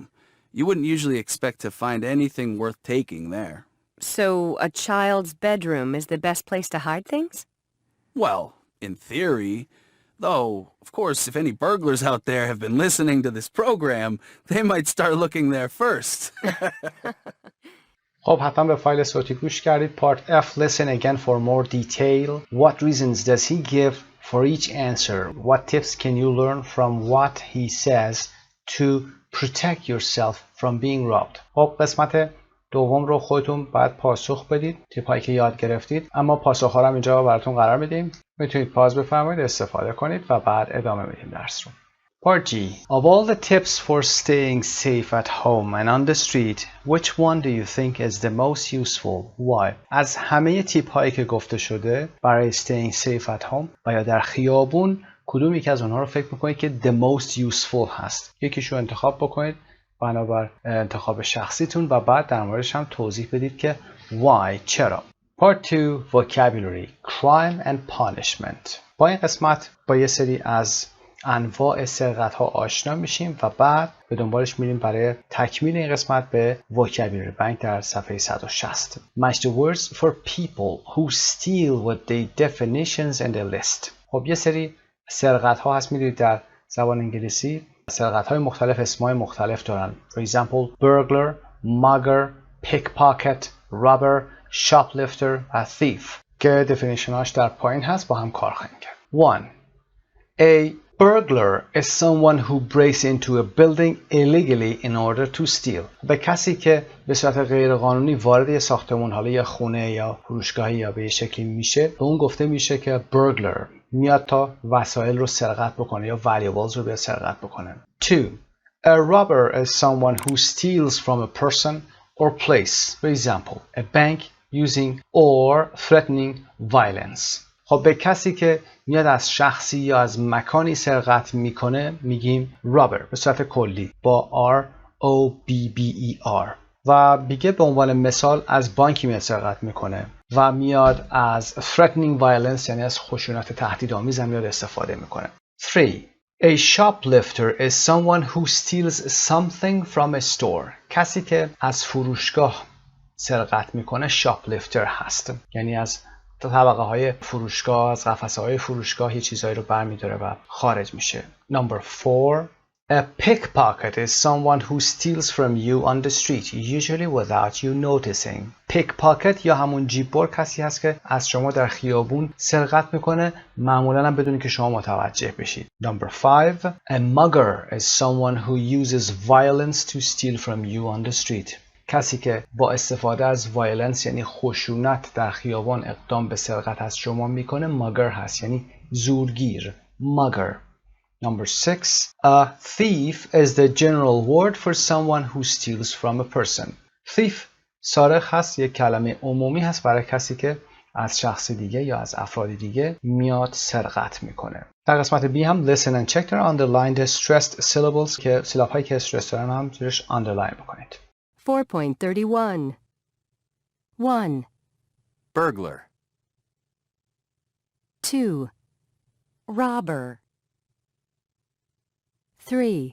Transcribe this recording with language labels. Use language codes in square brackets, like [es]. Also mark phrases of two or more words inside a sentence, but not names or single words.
[en] You wouldn't usually expect to find anything worth taking there. So a child's bedroom is the best place to hide things? Well, in theory, though, of course, if any burglars out there have been listening to this program, they might start looking there first. [fa] خب حتما به فایل صوتی گوش کردید. [en] Part F. Listen again for more detail. What reasons does he give for each answer? What tips can you learn from what he says to protect yourself from being robbed? [fa] خب قسمت دوم رو خودتون باید پاسخ بدید، تیپایی که یاد گرفتید. اما پاسخ‌ها رو هم اینجا براتون قرار میدیم. میتونید پاز بفرمایید، استفاده کنید و بعد ادامه میدیم درس رو. [en] Part G. Of all the tips for staying safe at home and on the street, which one do you think is the most useful? Why? [fa] از همه تیپ هایی که گفته شده برای [en] staying safe at home [fa] و یا در خیابون، کدوم یک از اونها رو فکر میکنید که [en] the most useful [fa] هست؟ یکیشو انتخاب بکنید بنابر انتخاب شخصیتون و بعد در موردش هم توضیح بدید که why، چرا. [en] Part 2. Vocabulary. Crime and punishment. [fa] با این قسمت با یه سری از انواع سرقت ها آشنا میشیم و بعد به دنبالش میریم برای تکمیل این قسمت به vocabulary بانک در صفحه 160. [en] Match the words for people who steal with the definitions in the list. [fa] خب یه سری سرقت ها هست، میدونید در زبان انگلیسی سرقت های مختلف اسمای مختلف دارن. [en] For example, burglar, mugger, pickpocket, robber, shoplifter [fa] و thief که definitionاش در پایین هست با هم کار خواهیم کرد. 1. [en] A burglar is someone who breaks into a building illegally in order to steal. [fa] به کسی که به صورت غیرقانونی وارد یه ساختمان، حالا یا خونه یا فروشگاهی یا به یه شکلی میشه، به اون گفته میشه که burglar، میاد تا وسایل رو سرقت بکنه یا valuables رو بیاد سرقت بکنه. 2. [en] A robber is someone who steals from a person or place. For example, a bank using or threatening violence. [fa] خب به کسی که میاد از شخصی یا از مکانی سرقت میکنه میگیم robber به صورت کلی با [en] R O B B E R. [fa] و دیگه به عنوان مثال از بانکی میاد سرقت میکنه و میاد از [en] threatening violence [fa] یعنی از خشونت تهدیدآمیز میاد استفاده میکنه. 3. [en] A shoplifter is someone who steals something from a store. [fa] کسی که از فروشگاه سرقت میکنه shoplifter هست، یعنی از طبقه های فروشگاه، از قفسه های فروشگاه یه چیزایی رو برمیداره و خارج میشه. [en] Number 4. A pickpocket is someone who steals from you on the street, usually without you noticing. [fa] pickpocket یا همون جیببر کسی هست که از شما در خیابون سرقت میکنه، معمولا هم بدون که شما متوجه بشید. [en] Number 5. A mugger is someone who uses violence to steal from you on the street. [fa] کسی که با استفاده از وایلنس یعنی خشونت در خیابان اقدام به سرقت از شما میکنه ماگر هست، یعنی زورگیر. ماگر. [en] Number 6. A thief is the general word for someone who steals from a person. [fa] thief سارق هست، یک کلمه عمومی هست برای کسی که از شخص دیگه یا از افراد دیگه میاد سرقت میکنه. در قسمت B هم [en] listen and check there underline the stressed syllables [fa] که سیلاب هایی که استرس دارن هم زیرش underline بکنید. [en] 4.31 1. Burglar. 2. Robber. 3.